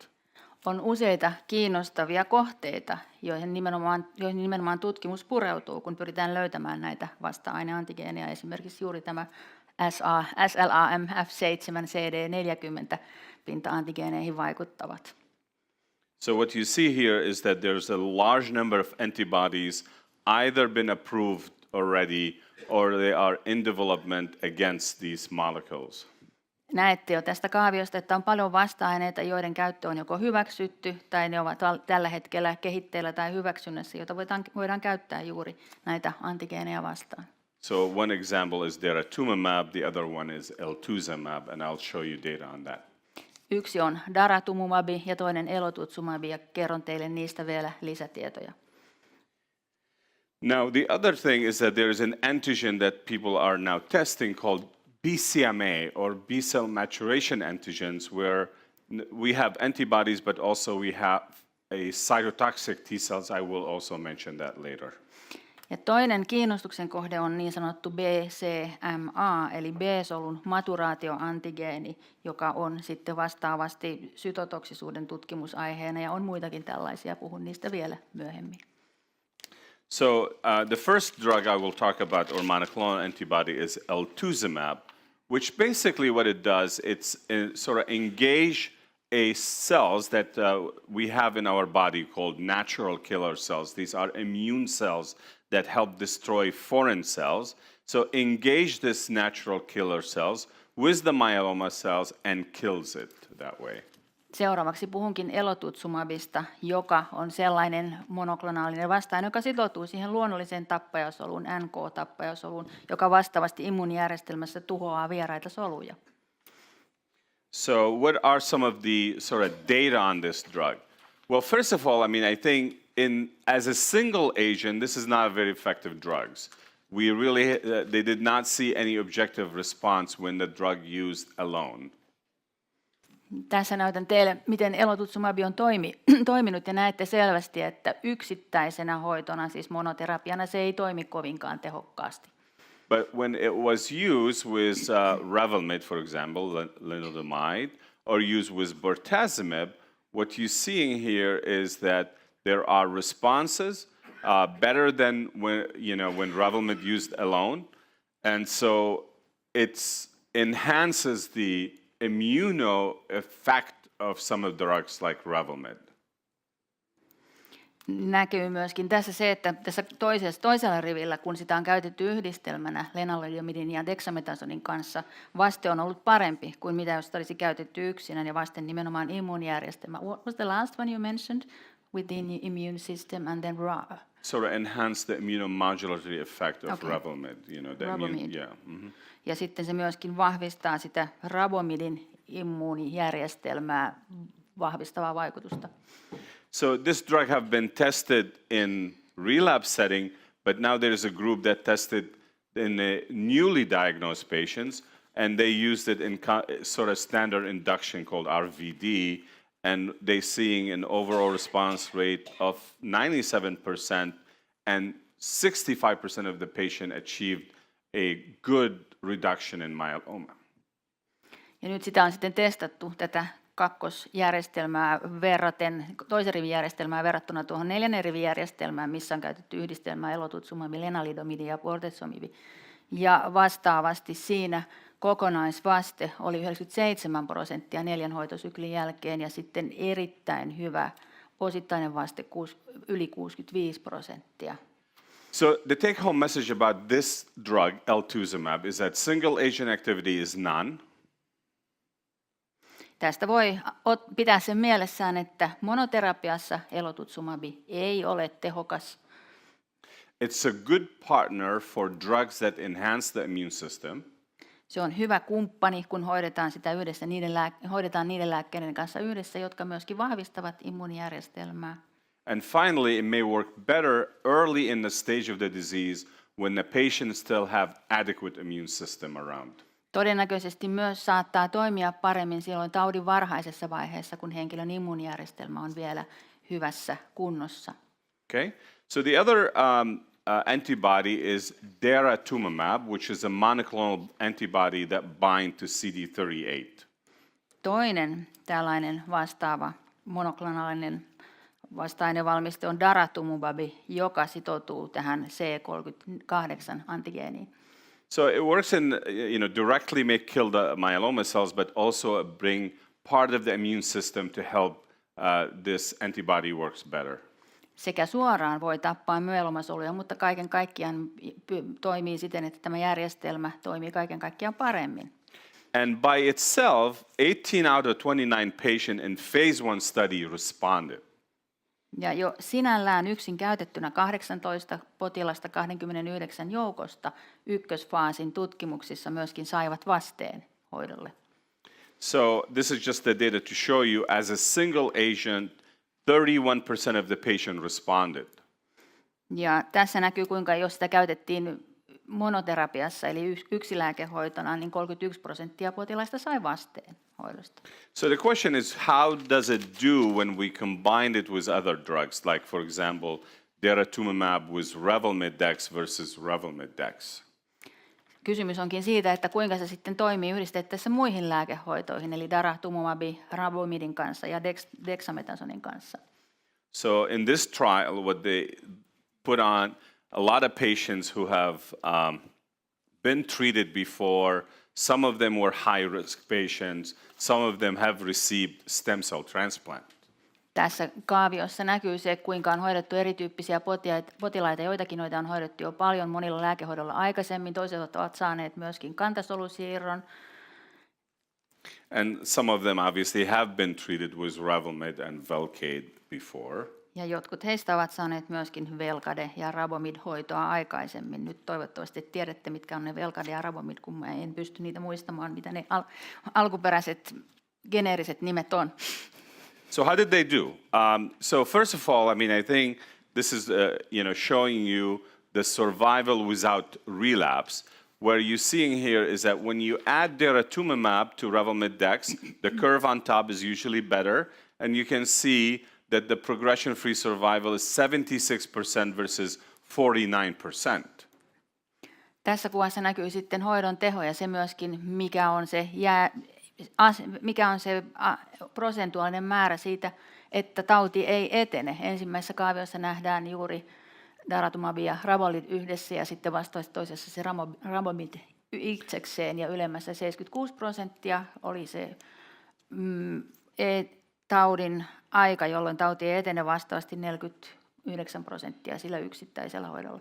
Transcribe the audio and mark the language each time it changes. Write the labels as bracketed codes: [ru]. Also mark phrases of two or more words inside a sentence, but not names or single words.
[fi] On useita kiinnostavia kohteita, joihin nimenomaan tutkimus pureutuu, kun pyritään löytämään näitä vasta-aineantigeeneja, esimerkiksi juuri tämä SLAM-F7, CD40 pinta-antigeeneihin vaikuttavat. [en] So what you see here is that there's a large number of antibodies either been approved already or they are in development against these molecules. [fi] Näette jo tästä kaaviosta, että on paljon vasta-aineita, joiden käyttö on joko hyväksytty tai ne ovat tällä hetkellä kehitteillä tai hyväksynnässä, joita voidaan käyttää juuri näitä antigeeneja vastaan. [en] So one example is daratumumab, the other one is elotuzumab, and I'll show you data on that. [fi] Yksi on daratumumab ja toinen elotuzumab, ja kerron teille niistä vielä lisätietoja. [en] Now the other thing is that there is an antigen that people are now testing called BCMA or B-cell maturation antigens, where we have antibodies, but also we have a cytotoxic T cells. I will also mention that later. [fi] Ja toinen kiinnostuksen kohde on niin sanottu BCMA, eli B-solun maturaatioantigeeni, joka on sitten vastaavasti sytotoksisuuden tutkimusaiheena, ja on muitakin tällaisia, puhun niistä vielä myöhemmin. [en] So the first drug I will talk about, or monoclonal antibody, is elotuzumab, which basically what it does, it's sort of engage a cells that we have in our body called natural killer cells. These are immune cells that help destroy foreign cells. So engage this natural killer cells with the myeloma cells and kills it that way. [fi] Seuraavaksi puhunkin elotutsumabista, joka on sellainen monoklonaalinen vastaine, joka sitoutuu siihen luonnolliseen tappajasoluun, NK-tappajasoluun, joka vastaavasti immuunijärjestelmässä tuhoaa vieraita soluja. [en] So what are some of the sort of data on this drug? Well, first of all, I think as a single agent, this is not a very effective drug. They did not see any objective response when the drug used alone. [fi] Tässä näytän teille, miten elotutsumab on toiminut, ja näette selvästi, että yksittäisenä hoitona, siis monoterapiana, se ei toimi kovinkaan tehokkaasti. [en] But when it was used with Revlimid, for example, lenalidomide, or used with bortezomib, what you're seeing here is that there are responses better than when Revlimid used alone, and so it enhances the immuno effect of some of the drugs like Revlimid. [fi] Näkyy myöskin tässä se, että tässä toisella rivillä, kun sitä on käytetty yhdistelmänä lenalidomidin ja dexamethasonin kanssa, vaste on ollut parempi kuin mitä jos olisi käytetty yksinään ja vasten nimenomaan immuunijärjestelmä. [en] What was the last one you mentioned? Within the immune system and then sort of enhance the immunomodulatory effect of Okay. Revlimid, Revlimid. yeah. Mm-hmm. [fi] Ja sitten se myöskin vahvistaa sitä rabomidin immuunijärjestelmää vahvistavaa vaikutusta. [en] So this drug have been tested in relapse setting, but now there is a group that tested in newly diagnosed patients, and they used it in sort of standard induction called RVD, and they seeing an overall response rate of 97%, and 65% of the patient achieved a good reduction in myeloma. [fi] Ja nyt sitä on sitten testattu tätä kakkosjärjestelmää verraten, toisen rivin järjestelmää verrattuna tuohon neljännen rivin järjestelmään, missä on käytetty yhdistelmää elotutsumab, lenalidomidi ja bortezomib. Ja vastaavasti siinä kokonaisvaste oli 97% 4 hoitosyklin jälkeen ja sitten erittäin hyvä osittainen vaste yli 65%. [en] So the take-home message about this drug, elotuzumab, is that single agent activity is none. [fi] Tästä voi pitää sen mielessään, että monoterapiassa elotutsumab ei ole tehokas. [en] It's a good partner for drugs that enhance the immune system. [fi] Se on hyvä kumppani, kun hoidetaan sitä yhdessä, hoidetaan niiden lääkkeiden kanssa yhdessä, jotka myöskin vahvistavat immuunijärjestelmää. [en] And finally, it may work better early in the stage of the disease when the patient still have adequate immune system around. [fi] Todennäköisesti myös saattaa toimia paremmin silloin taudin varhaisessa vaiheessa, kun henkilön immuunijärjestelmä on vielä hyvässä kunnossa. [en] Okay? So the other antibody is daratumumab, which is a monoclonal antibody that binds to CD38. [fi] Toinen tällainen vastaava monoklonaalinen vasta-ainevalmiste on daratumumab, joka sitoutuu tähän C38-antigeeniin. [en] So it works directly may kill the myeloma cells, but also bring part of the immune system to help this antibody works better. [fi] Sekä suoraan voi tappaa myeloomasoluja, mutta kaiken kaikkiaan toimii siten, että tämä järjestelmä toimii kaiken kaikkiaan paremmin. [en] And by itself, 18 out of 29 patients in phase 1 study responded. [fi] Ja jo sinällään yksin käytettynä 18 potilasta 29 joukosta ykkösfaasin tutkimuksissa myöskin saivat vasteen hoidolle. [en] So this is just the data to show you as a single agent, 31% of the patient responded. [fi] Ja tässä näkyy, kuinka jos sitä käytettiin monoterapiassa, eli yksilääkehoitona, niin 31% potilaista sai vasteen hoidosta. [en] So the question is, how does it do when we combine it with other drugs, like for example, daratumumab with Revlimid dex versus Revlimid dex? [fi] Kysymys onkin siitä, että kuinka se sitten toimii yhdistettäessä muihin lääkehoitoihin, eli daratumumab, rabomidin kanssa ja dexamethasonin kanssa. [en] So in this trial, what they put on a lot of patients who have been treated before. Some of them were high-risk patients. Some of them have received stem cell transplant. [fi] Tässä kaaviossa näkyy se, kuinka on hoidettu erityyppisiä potilaita. Joitakin noita on hoidettu jo paljon monilla lääkehoidolla aikaisemmin. Toiset ovat saaneet myöskin kantasolusiirron. [en] And some of them obviously have been treated with Revlimid and Velcade before. [fi] Ja jotkut heistä ovat saaneet myöskin Velcade- ja Rabomid-hoitoa aikaisemmin. Nyt toivottavasti tiedätte, mitkä on ne Velcade ja Rabomid, kun mä en pysty niitä muistamaan, mitä ne alkuperäiset geneeriset nimet on. [en] So how did they do? So first of all, I mean, I think this is showing you the survival without relapse. Where you're seeing here is that when you add daratumumab to Revlimid Dex, the curve on top is usually better, and you can see that the progression-free survival is 76% versus 49%. [fi] Tässä kuvassa näkyy sitten hoidon teho ja se myöskin, mikä on se prosentuaalinen määrä siitä, että tauti ei etene. Ensimmäisessä kaaviossa nähdään juuri daratumab ja Revlimid yhdessä ja sitten vasta toisessa se Revlimid itsekseen ja ylemmässä 76% oli se taudin aika, jolloin tauti ei etene, vastaavasti 49% sillä yksittäisellä hoidolla.